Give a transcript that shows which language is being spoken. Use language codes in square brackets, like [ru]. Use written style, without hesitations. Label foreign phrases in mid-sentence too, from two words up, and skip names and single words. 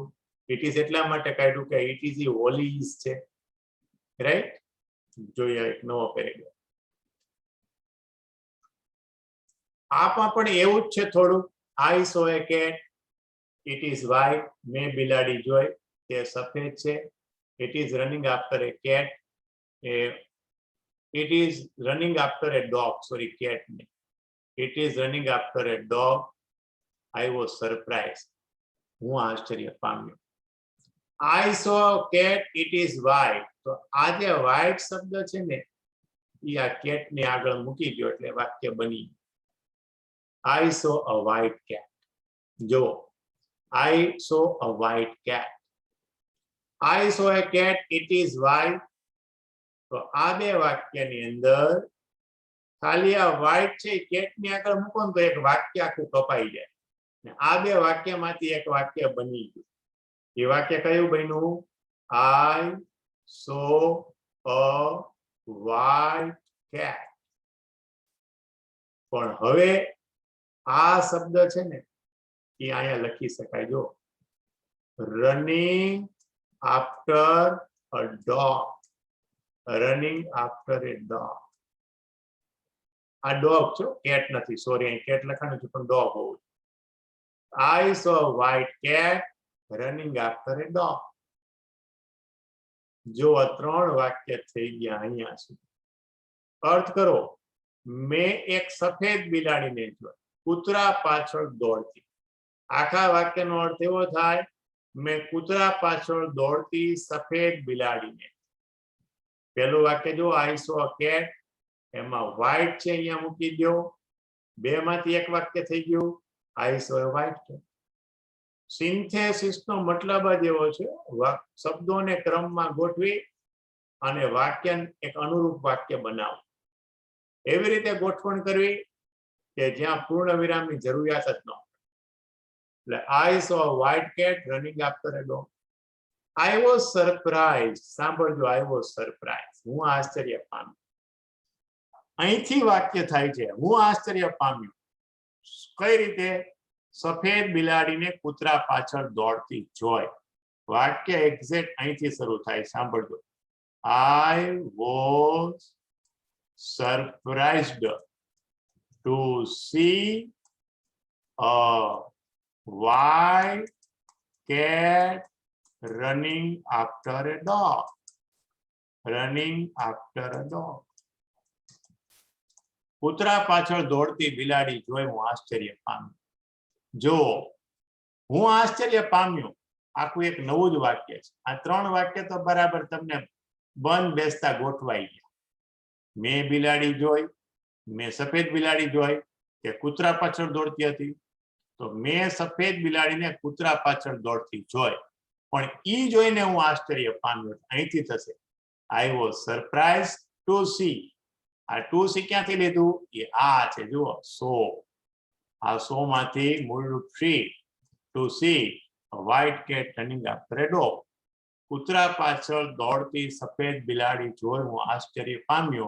[en] it is [gu] એટલા માટે કાઢ્યું કે [en] it is [gu] હોલી ઇઝ છે, રાઈટ. જોઈએ એક નવો પેરેગ્રાફ. આમાં પણ એવું જ છે થોડું. [en] I saw a cat. It is white. [gu] મેં બિલાડી જોઈ. તે સફેદ છે. [en] It is running after a cat. It is running after a dog. Sorry, cat. It is running after a dog. I was surprised. [gu] હું આશ્ચર્ય પામ્યો. [en] I saw a cat. It is white. [gu] તો આ જે white શબ્દ છે ને એ આ cat ને આગળ મૂકી દો એટલે વાક્ય બની. [en] I saw a white cat. જો I saw a white cat. I saw a cat. It is white. [gu] તો આ બે વાક્યની અંદર ખાલી આ white છે cat ની આગળ મૂકો ને તો એક વાક્ય આખું કપાઈ જાય. આ બે વાક્યમાંથી એક વાક્ય બની ગયું. એ વાક્ય કયું બન્યું? [en] I saw a white cat. [gu] પણ હવે આ શબ્દ છે ને એ અહીંયા લખી શકાય. [en] જો running after a dog. Running after a dog. [gu] આ dog છો, cat નથી. સોરી, અહીં cat લખાણું છે પણ dog હોવું. [en] I saw a white cat running after a dog. [gu] જો આ ત્રણ વાક્ય થઈ ગયા અહીંયા સુધી. અર્થ કરો. મેં એક સફેદ બિલાડીને જોઈ કૂતરા પાછળ દોડતી. આખા વાક્યનો અર્થ એવો થાય મેં કૂતરા પાછળ દોડતી સફેદ બિલાડીને. [en] પહેલું વાક્ય જો I saw a cat, [gu] એમાં white છે અહીંયા મૂકી દો. બે માંથી એક વાક્ય થઈ ગયું [en] I saw a white cat. [gu] સિન્થેસિસનો મતલબ જ એવો છે શબ્દોને ક્રમમાં ગોઠવી અને વાક્ય એક અનુરૂપ વાક્ય બનાવવું. એવી રીતે ગોઠવણ કરવી કે જ્યાં પૂર્ણ વિરામની જરૂરિયાત જ ન હોય. [en] એટલે I saw a white cat running after a dog. I was surprised. સાંભળજો, I was surprised. [gu] હું આશ્ચર્ય પામ્યો. અહીંથી વાક્ય થાય છે હું આશ્ચર્ય પામ્યો. કઈ રીતે? સફેદ બિલાડીને કૂતરા પાછળ દોડતી જોઈ. વાક્ય એક્ઝેક્ટ અહીંથી શરૂ થાય. સાંભળજો. [en] I was surprised to see a white cat running after a dog. Running after a dog. [gu] કૂતરા પાછળ દોડતી બિલાડી જોઈ હું આશ્ચર્ય પામ્યો. જો હું આશ્ચર્ય પામ્યો આખું એક નવું જ વાક્ય છે. આ ત્રણ વાક્ય તો બરાબર તમને બંધ બેસતા ગોઠવાઈ ગયા. મેં બિલાડી જોઈ, મેં સફેદ બિલાડી જોઈ કે કૂતરા પાછળ દોડતી હતી. તો મેં સફેદ બિલાડીને કૂતરા પાછળ દોડતી જોઈ પણ ઈ જોઈને હું આશ્ચર્ય પામ્યો. [en] અહીંથી થશે I was surprised to see. [gu] આ [en] to see [gu] ક્યાંથી લીધું? એ આ છે જુઓ સો. આ સો માંથી મૂળ રૂપ સી. [en] to see a white cat running after a dog. [gu] કૂતરા પાછળ દોડતી સફેદ બિલાડી જોઈ હું આશ્ચર્ય પામ્યો.